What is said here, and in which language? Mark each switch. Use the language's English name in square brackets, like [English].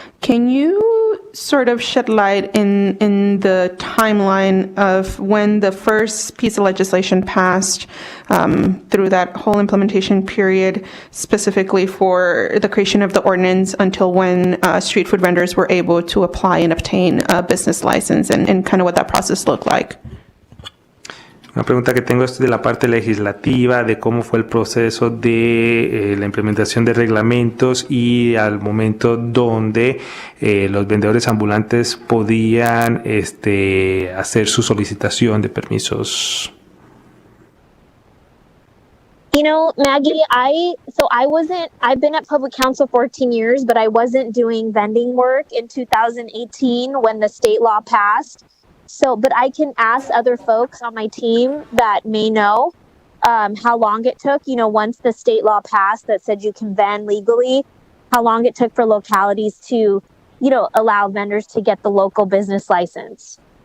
[English] Can you sort of shed light in the timeline of when the first piece of legislation passed through that whole implementation period, specifically for the creation of the ordinance, until when street food vendors were able to apply and obtain a business license, and kind of what that process looked like? [Spanish] Una pregunta que tengo es de la parte legislativa, de cómo fue el proceso de la implementación de reglamentos y al momento donde los vendedores ambulantes podían hacer su solicitación de permisos. [English] You know, Maggie, I've been at public council 14 years, but I wasn't doing vending work in 2018 when the state law passed. So, but I can ask other folks on my team that may know how long it took, you know, once the state law passed that said you can vend legally, how long it took for localities to, you know, allow vendors to get the local business license.